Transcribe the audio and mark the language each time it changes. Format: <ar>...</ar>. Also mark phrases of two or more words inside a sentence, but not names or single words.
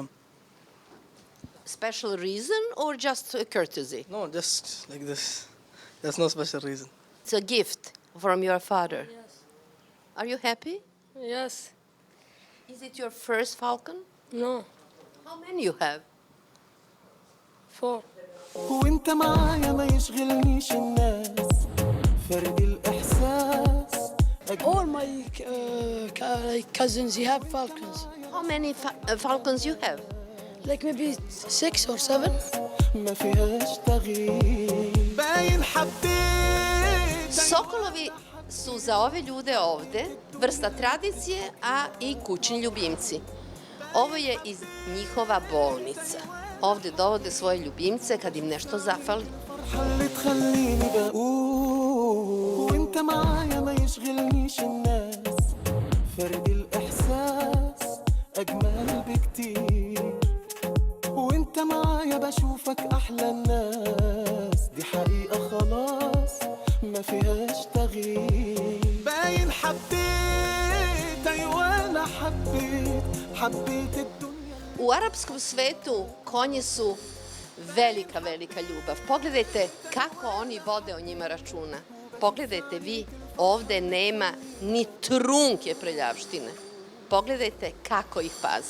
<en>Special reason or just a courtesy? No, just like this. There's no special reason. It's a gift from your father. Yes. Are you happy? Yes. Is it your first falcon? No. How many you have? 4.</en> <ar>وانت معايا ما يشغلنيش الناس فرد الإحساس</ar> <en>All my cousins, they have falcons. How many falcons you have? Like maybe 6 or 7.</en> <ar>ما فيهاش تغيير باين حبيت</ar> <sr>Sokolovi su za ove ljude ovde vrsta tradicije, a i kućni ljubimci. Ovo je iz njihova bolnica. Ovde dovode svoje ljubimce kad im nešto zafali.</sr> <ar>اللي تخليني بقول وانت معايا ما يشغلنيش الناس فرد الإحساس أجمل بكتير وانت معايا بشوفك أحلى الناس دي حقيقة خلاص ما فيهاش تغيير باين حبيت أيوة أنا حبيت الدنيا.</ar> <sr>U arapskom svetu konji su velika, velika ljubav. Pogledajte kako oni vode o njima računa. Pogledajte vi, ovde nema ni trunke prljavštine. Pogledajte kako ih paze.</sr>